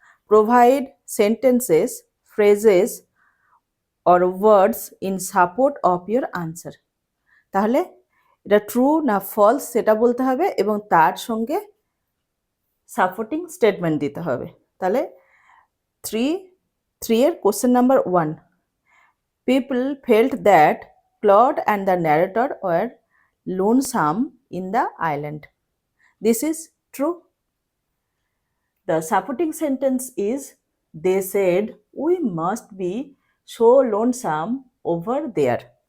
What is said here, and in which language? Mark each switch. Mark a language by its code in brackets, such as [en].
[en] Provide sentences, phrases or words in support of your answer. [bn] তাহলে এটা true না false সেটা বলতে হবে এবং তার সঙ্গে সাপোর্টিং স্টেটমেন্ট দিতে হবে। তাহলে 3-এর question number 1, [en] people felt that Claude and the narrator were lonesome in the island. This is true. The supporting sentence is, they said we must be so lonesome over there.